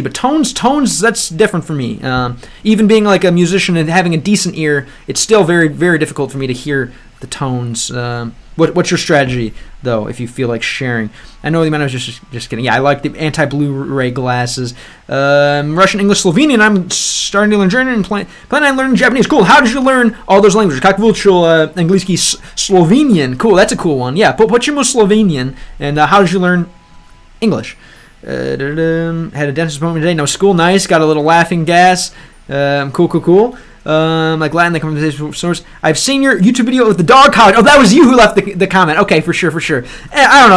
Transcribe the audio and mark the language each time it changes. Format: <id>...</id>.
<en>But tones, that's different for me. Even being like a musician and having a decent ear, it's still very, very difficult for me to hear the tones. What's your strategy, though, if you feel like sharing? I know the man was just kidding. Yeah, I like the anti-Blu-ray glasses. Russian, English, Slovenian. I'm starting to learn German and plan on learning Japanese. Cool. How did you learn all those languages?</en> <ru>Как выучил английский, Slovenian.</ru> <en>Cool. That's a cool one. Yeah.</en> <ru>Почему</ru> <en>Slovenian? And how did you learn English? Had a dentist appointment today. No school. Nice. Got a little laughing gas. Cool. Like Latin, the conversation source. I've seen your YouTube video with the dog college. Oh, that was you who left the comment. Okay, for sure. I don't know.</en>